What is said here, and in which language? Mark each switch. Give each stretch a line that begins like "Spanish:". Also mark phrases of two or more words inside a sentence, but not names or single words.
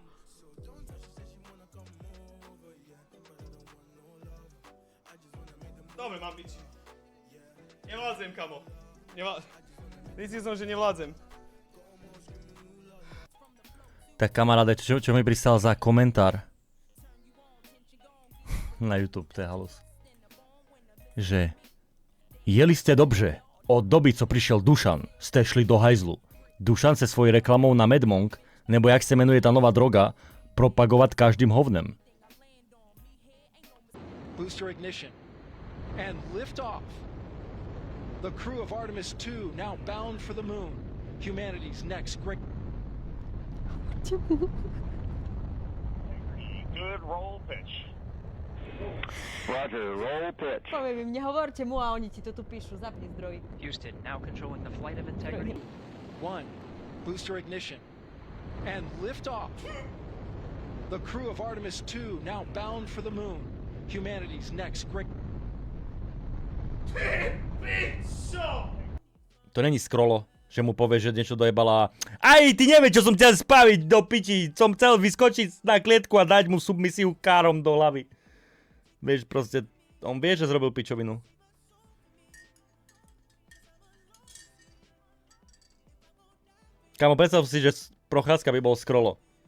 Slovak: Dobre, mám byť. Nevládzem, kamo. Myslím som, že nevládzem. Tak kamaráde, čo mi pristal za komentár? Na YouTube, to je halus.
Czech: Že jeli ste dobře, od doby, co přišel Dušan, jste šli do hajzlu. Dušan se svojí reklamou na Medmonk, nebo jak se jmenuje ta nová droga, propagovat každým hovnem.
English: Booster ignition. And lift off. The crew of Artemis 2 now bound for the moon. Humanity's next great... Good roll pitch. Roger, roll pitch.
Slovak: Poviem im, nehovorte mu a oni ti to tu píšu, zapni zdroj.
English: Houston, now controlling the flight of integrity. 1. Booster ignition. And lift off. The crew of Artemis 2 now bound for the moon. Humanity's next great...
Slovak: To není scrollo, že mu povie, že niečo dojebala. Aj, ty nevieš, čo som chcel spaviť do piči. Som chcel vyskočiť na klietku a dať mu submisiu károm do hlavy. Vieš, proste, on vie, že zrobil pičovinu. Kámo, predstav si, že prochádzka by bol scrollo.